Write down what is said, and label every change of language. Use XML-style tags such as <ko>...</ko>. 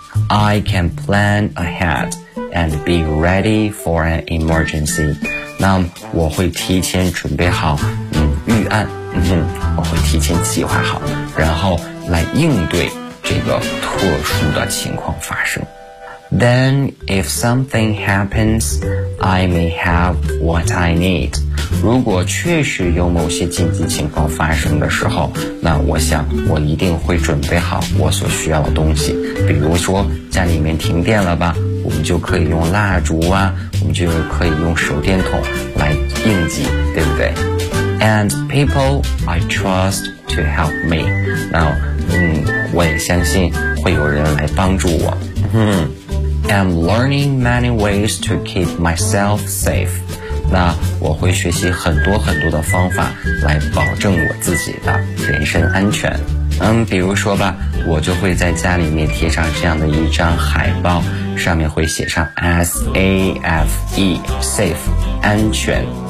<en>I can plan ahead and be ready for an emergency。</en> <zh>那我会提前准备好预案，我会提前计划好，然后来应对这个特殊的情况发生。</zh> <en>Then if something happens, I may have what I need。</en> <zh>如果确实有某些紧急情况发生的时候，那我想我一定会准备好我所需要的东西。比如说家里面停电了吧，我们就可以用蜡烛啊，我们就可以用手电筒来应急，对不对？</zh> <en>And people I trust to help me。</en> <zh>Now,我也相信会有人来帮助我。</zh> <en>I'm learning many ways to keep myself safe。</en> <zh>那我会学习很多很多的方法来保证我自己的人身安全。比如说吧，我就会在家里面贴上这样的一张海报，上面会写上 SAFE safe 安全。</zh>